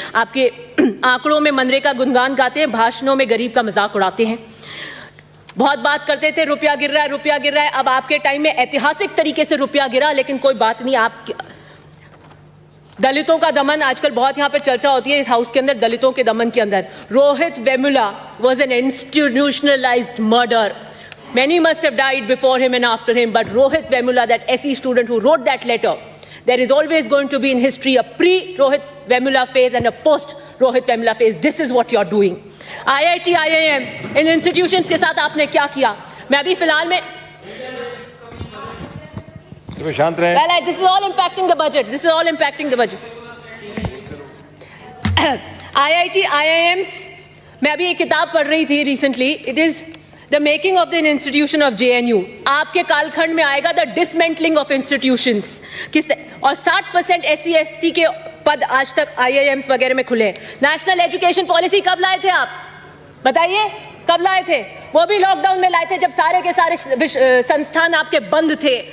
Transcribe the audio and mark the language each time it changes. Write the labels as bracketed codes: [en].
[hi] आपके आंकड़ों में मनरेगा गुणगान गाते हैं, भाषणों में गरीब का मजाक उड़ाते हैं। बहुत बात करते थे रुपया गिर रहा है, रुपया गिर रहा है। अब आपके टाइम में ऐतिहासिक तरीके से रुपया गिरा, लेकिन कोई बात नहीं। आप दलितों का दमन आजकल बहुत यहां पर चर्चा होती है इस हाउस के अंदर, दलितों के दमन के अंदर। [en] Rohit Vemula was an institutionalized murder. Many must have died before him and after him, but Rohit Vemula, that SE student who wrote that letter, there is always going to be in history a pre-Rohit Vemula phase and a post-Rohit Vemula phase. This is what you're doing. [hi] IIT, IIM, in institutions के साथ आपने क्या किया? मैं अभी फिलहाल में शांत रहें। [en] Well, this is all impacting the budget. This is all impacting the budget. [hi] IIT, IIMs, मैं अभी एक किताब पढ़ रही थी [en] recently. It is The making of the institution of JNU. [hi] आपके कालखंड में आएगा [en] the dismantling of institutions. [hi] और 60% SC ST के पद आज तक IIMs वगैरह में खुले। नेशनल एजुकेशन पॉलिसी कब लाए थे आप? बताइए कब लाए थे? वो भी लॉकडाउन में लाए थे जब सारे के सारे संस्थान आपके बंद थे।